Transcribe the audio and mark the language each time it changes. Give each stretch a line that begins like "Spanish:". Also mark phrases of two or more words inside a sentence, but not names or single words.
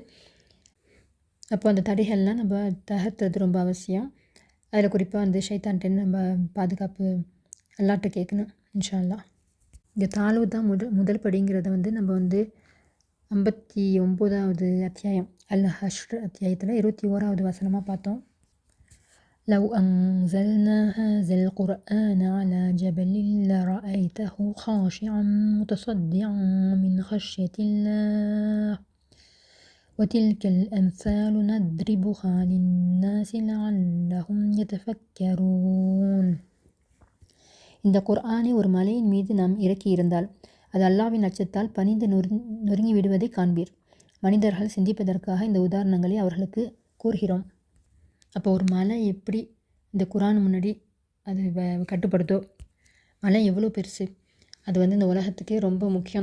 Tamil: அப்போ அந்த தடைகள்லாம் நம்ம தகர்த்துறது ரொம்ப அவசியம். அதில் குறிப்பாக வந்து ஷைத்தான்ட்டு நம்ம பாதுகாப்பு அல்லாட்ட கேட்கணும்
Arabic: إن شاء الله.
Tamil: இந்த தாழ்வு தான் முதல் படிங்கிறத வந்து நம்ம வந்து 59வது அத்தியாயம் அல்-ஹஷ்ர் அத்தியாயத்தில் 21வது வசனமாக பார்த்தோம்.
Arabic: لو أنزلنا هذا القرآن على جبل لرأيته خاشعا متصدعا من خشية الله وتلك الأمثال نضربها للناس لعلهم يتفكرون.
Tamil: இந்த குர்ஆனை ஒரு மலையின் மீது நாம் இறக்கியிருந்தால் அது அல்லாஹ்வின் அச்சத்தால் பணிந்து நொறுங்கி விடுவதை காண்பீர். மனிதர்கள் சிந்திப்பதற்காக இந்த உதாரணங்களை அவர்களுக்கு கூறுகிறோம். அப்போ ஒரு மலை எப்படி இந்த குர்ஆன் முன்னாடி அது கட்டுப்படுத்தோ, மலை எவ்வளோ பெருசு, அது வந்து இந்த உலகத்துக்கே ரொம்ப முக்கியம்.